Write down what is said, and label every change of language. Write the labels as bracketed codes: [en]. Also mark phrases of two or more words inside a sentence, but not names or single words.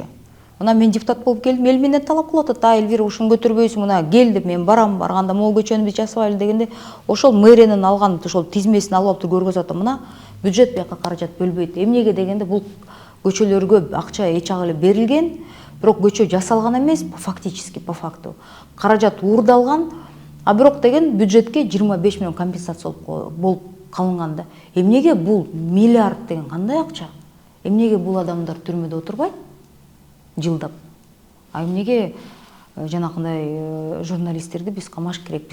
[ky] Мына мен депутат болуп келдим, эл менен талап кылып атат. Элвира ушуну көтөрбөйсүң, мына кел деп мен барам, барганда могу көчөнү биз жасабайлы дегенде, ошол мэриянын алган ошол тизмесин алып алып көргөзүп атам. Мына бюджет бияка каражат бөлбөйт. Эмнеге дегенде бул көчөлөргө акча эч ак эле берилген, бирок көчө жасалган эмес, [ru] фактически по факту. [ky] Каражат уурдалган, а бирок деген бюджетке 25 миллион компенсация болуп калынган да. Эмнеге бул миллиард деген кандай акча? Эмнеге бул адамдар түрмөдө отурбайт? Жылдап. А эмнеге жанакындай журналисттерди биз камаш керек?